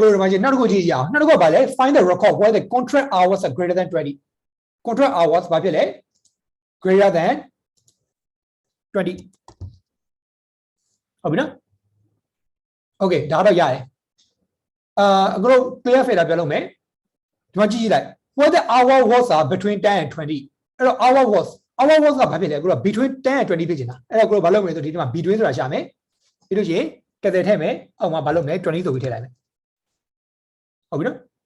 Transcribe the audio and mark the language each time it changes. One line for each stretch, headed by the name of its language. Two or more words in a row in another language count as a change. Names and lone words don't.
Burmese: ကိုတို့ဒီမှာနောက်တစ်ခုကြည့်ကြအောင်နောက်တစ်ခုကဘာလဲ
English: find the record where the contract hours are greater than 20 contract hours
Burmese: ဘာဖြစ်လဲ
English: greater than 20
Burmese: ဟုတ်ပြီနော် Okay ဒါတော့ရတယ်အခုတို့
English: clear fader
Burmese: ပြောလို့မယ်ဒီမှာကြည့်ကြည့်လိုက်
English: where the hour was are between 10 and 20
Burmese: အဲ့တော့
English: hour was
Burmese: ကဘာဖြစ်လဲအခုတော့
English: between 10 and 20
Burmese: ဖြစ်နေတာအဲ့တော့ကိုတို့ဘာလုပ်မလဲဆိုဒီမှာ between ဆိုတာရှာမယ်ပြီးလို့ရှိရင်ကဲတဲ့ထည့်မယ်အောက်မှာဘာလုပ်မလဲ20ဆိုပြီးထည့်လိုက်မယ်ဟုတ်ပြီနော်